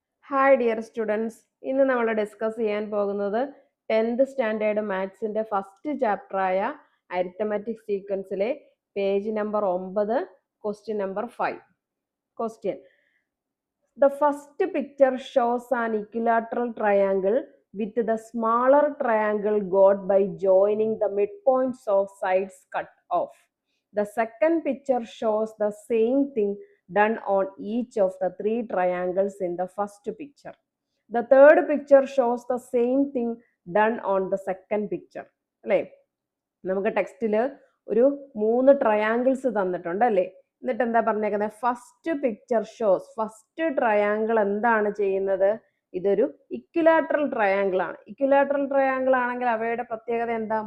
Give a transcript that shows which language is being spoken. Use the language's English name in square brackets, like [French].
[Malayalam] Hi dear students, ഇന്ന് നമ്മൾ discuss ചെയ്യാൻ പോകുന്നത് 10th standard മാത്സിന്റെ first ചാപ്റ്ററായ arithmetic സീക്വൻസിലെ page number 9, question number 5. [English] Question: The first picture shows an equilateral triangle with the smaller triangle got by joining the midpoints of sides cut off. The second picture shows the same thing done on each of the three triangles in the first picture. The third picture shows the same thing done on the second picture. [Malayalam] അല്ലേ, നമുക്ക് ടെക്സ്റ്റിൽ ഒരു 3 triangles തന്നിട്ടുണ്ട് അല്ലേ. എന്നിട്ട് എന്താ പറഞ്ഞേക്കുന്നത്? First picture shows, first triangle എന്താണ് ചെയ്യുന്നത്? ഇതൊരു ഇക്വിലാറ്ററൽ ട്രയാങ്കിൾ ആണ്. ഇക്വിലാറ്ററൽ ട്രയാങ്കിൾ ആണെങ്കിൽ അവയുടെ പ്രത്യേകത എന്താ?